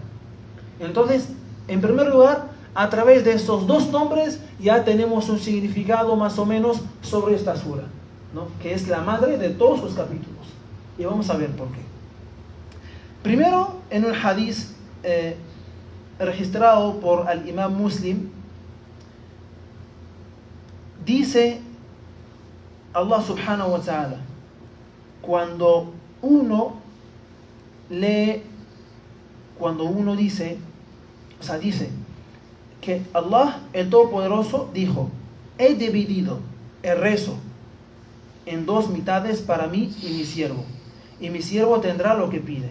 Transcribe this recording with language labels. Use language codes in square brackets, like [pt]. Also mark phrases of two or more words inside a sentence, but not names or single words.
[es] Entonces, en primer lugar, a través de estos dos nombres ya tenemos un significado más o menos sobre esta sura, ¿no? Que es la madre de todos los capítulos. Y vamos a ver por qué. Primero, en un hadith registrado por el Imam Muslim, dice [ar] الله سبحانه وتعالى, [es] cuando uno dice que Allah el Todopoderoso dijo: he dividido el rezo en dos mitades para mí y mi siervo tendrá lo que pide.